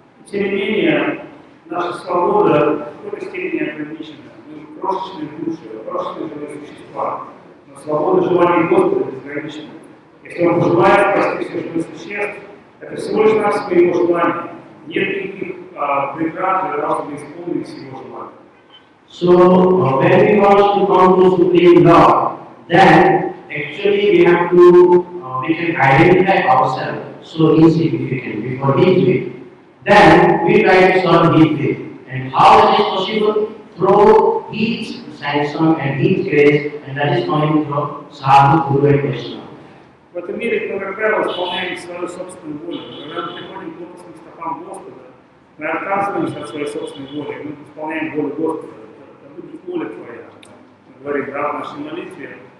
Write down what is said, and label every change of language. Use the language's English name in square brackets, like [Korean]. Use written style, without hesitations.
[Russian] Тем не менее, наша свобода в какой-то степени ограничена. Мы крошечные души, крошечные живые существа. Но свобода желаний Господа безгранична. Если Он пожелает спасти всех живых существ, это всего лишь навсего Его желание. Нет никаких преград для того, чтобы исполнить Его желание. [English] So when we want to come to Supreme Lord, then actually we have to we can identify ourselves so insignificant before His will. Then we try to serve His will. And how that is possible? Through His sanction and His grace, and that is coming from Sadhu, Guru and Vaishnava. [Russian] В этом мире мы, как правило, исполняем свою собственную волю. Когда мы приходим к лотосным стопам Господа, мы отказываемся от своей собственной воли, мы исполняем волю Господа. Это будет воля Твоя. Мы говорим, да, в нашей молитве.